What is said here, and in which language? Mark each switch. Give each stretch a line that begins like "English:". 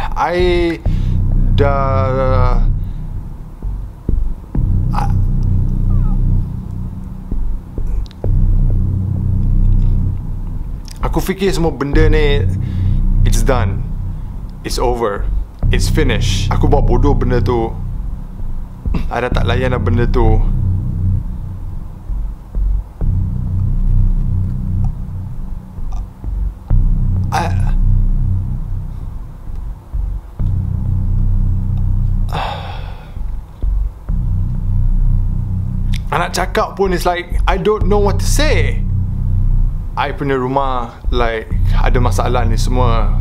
Malay: I dah aku fikir semua benda ni
English: it's done, it's over, it's finished.
Malay: Aku buat bodoh benda tu, ada tak layan lah benda tu. Nak cakap pun
English: it's like I don't know what to say.
Malay: I punya rumah like ada masalah ni semua.